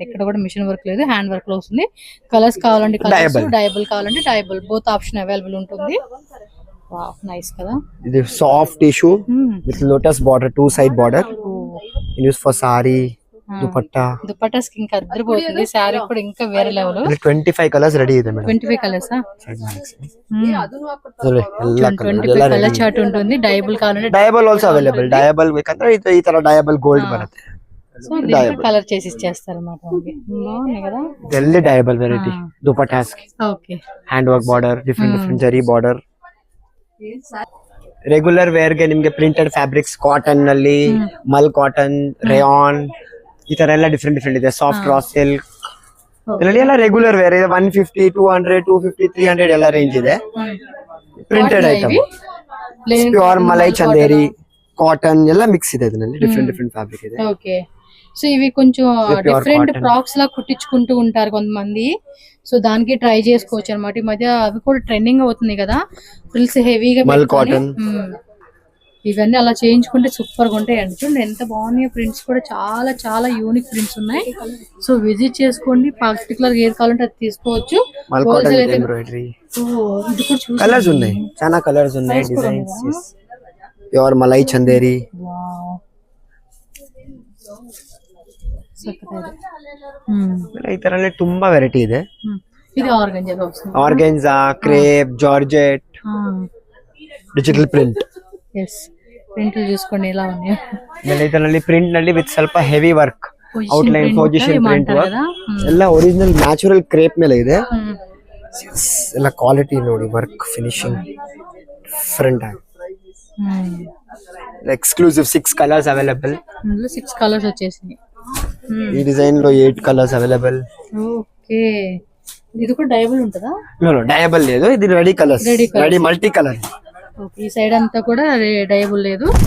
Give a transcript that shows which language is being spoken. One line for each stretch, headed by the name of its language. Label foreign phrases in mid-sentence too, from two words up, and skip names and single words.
Telugu: ఇక్కడ కూడా
English: machine work
Telugu: లేదు,
English: hand work
Telugu: లో వస్తుంది. కలర్స్ కావాలంటే కలర్స్, డయబుల్ కావాలంటే డయబుల్,
English: both option available
Telugu: ఉంటుంది.
English: wow, nice
Telugu: కదా.
English: ఇది soft tissue with lotus border, 2 side border. use for saree, dupatta.
Telugu: దుపట్టాస్ ఇంకా అదిరిపోతుంది. సారీ కూడా ఇంకా వేరే లెవెల్.
English: 25 colours ready
Kannada: ಇದೆ ಮೇಡಂ.
Telugu: 25 కలర్స్. 25
English: colour chart
Telugu: ఉంటుంది. డయబుల్ కావాలంటే
English: dyeable also available.
Kannada: డయబుల్ ಬೇಕಂದ್ರೆ ಈ ತರ
English: dyeable gold
Kannada: ಬರುತ್ತೆ.
Telugu: సో కలర్ చేసి ఇచ్చేస్తారు అన్నమాట. బాగున్నాయి కదా, జల్దీ
English: dyeable variety dupattas
Telugu: కి. ఓకే,
English: hand work border, different zari border. regular wear
Kannada: ಗೆ ನಿಮ್ಗೆ
English: printed fabrics cotton
Kannada: ನಲ್ಲಿ
English: mul cotton,
Kannada: ರೇಯಾನ್ ಈ ತರ ಎಲ್ಲ ಡಿಫರೆಂಟ್ ಇದೆ.
English: soft raw silk
Kannada: ಇದರಲ್ಲಿ ಎಲ್ಲ
English: regular wear
Kannada: ಇದೆ. 150, 200, 250, 300 ಎಲ್ಲ ರೇಂಜ್ ಇದೆ.
English: printed item,
Kannada: ಪ್ಯೂರ್ ಮಲೈ ಚಂದೇರಿ, కాటన్ ಎಲ್ಲ మిక్స్ ಇದೆ. ಇದರಲ್ಲಿ
English: different fabric
Kannada: ಇದೆ.
Telugu: ఓకే, సో ఇవి కొంచెం
English: different frocks
Telugu: లా కుట్టించుకుంటూ ఉంటారు కొంతమంది. సో దానికి ట్రై చేసుకోవచ్చు అన్నమాట. ఈ మధ్య అవి కూడా ట్రెండింగ్ అవుతుంది కదా, ఫ్రిల్స్ హెవీగా కాటన్. ఇవన్నీ అలా చేయించుకుంటే సూపర్ గా ఉంటాయి అండి. చూడండి ఎంత బాగున్నాయి ప్రింట్స్ కూడా, చాలా చాలా
English: unique prints
Telugu: ఉన్నాయి. సో విజిట్ చేసుకోండి, పర్టికులర్ ఏది కావాలంటే అది తీసుకోవచ్చు. కలర్స్ ఉన్నాయి, చాలా కలర్స్ ఉన్నాయి, డిజైన్స్. ప్యూర్ మలై చందేరి,
Kannada: ಈ ತರನೇ ತುಂಬಾ ವೆರೈಟಿ ಇದೆ. ಇದು
English: organza, crepe, georgette, digital print. yes, print
Telugu: చూసుకోండి ఎలా ఉన్నాయి.
Kannada: ಇದರಲ್ಲಿ ಪ್ರಿಂಟ್ ನಲ್ಲಿ ವಿತ್ ಸ್ವಲ್ಪ
English: heavy work, outline, position print work
Kannada: ಎಲ್ಲ
English: original natural crepe
Kannada: ಮೇಲೆ ಇದೆ. ಎಲ್ಲ ಕ್ವಾಲಿಟಿ ನೋಡಿ,
English: work finishing different
Kannada: ಆಗಿ.
English: exclusive 6 colours available.
Telugu: 6 కలర్స్ వచ్చేసాయి. ఈ డిజైన్ లో
English: 8 colours available.
Telugu: ఓకే, ఇది కూడా డయబుల్ ఉంటదా?
English: no dyeable
Telugu: లేదు, ఇది
English: ready colours, ready multi colour.
Telugu: ఓకే, ఈ సైడ్ అంతా కూడా డయబుల్ లేదు.